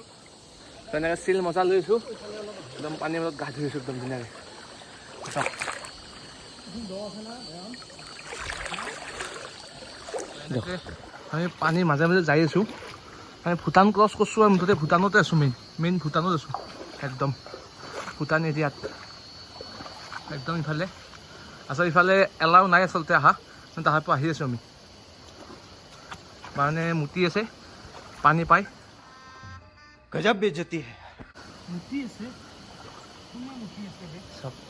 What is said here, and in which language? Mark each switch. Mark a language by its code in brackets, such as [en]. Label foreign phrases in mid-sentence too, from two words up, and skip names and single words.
[as] তেনেকৈ চিল মজা লৈছোঁ একদম পানীৰ মাজত গা ধুইছোঁ একদম ধুনীয়াকৈ আমি পানীৰ মাজে মাজে যাই আছোঁ আমি ভূটান ক্ৰছ কৰিছোঁ আৰু মুঠতে ভূটানতে আছোঁ মেইন ভূটানত আছোঁ একদম ভূটান এৰিয়াত একদম ইফালে আচলতে ইফালে এলাও নাই আচলতে আহা তাৰ পৰা আহি আছোঁ আমি মানে মুতি আছে পানী পাই [hi] गजब बेइज्जती है [as] মুতি আছে কোনে মুতি আছে বে চব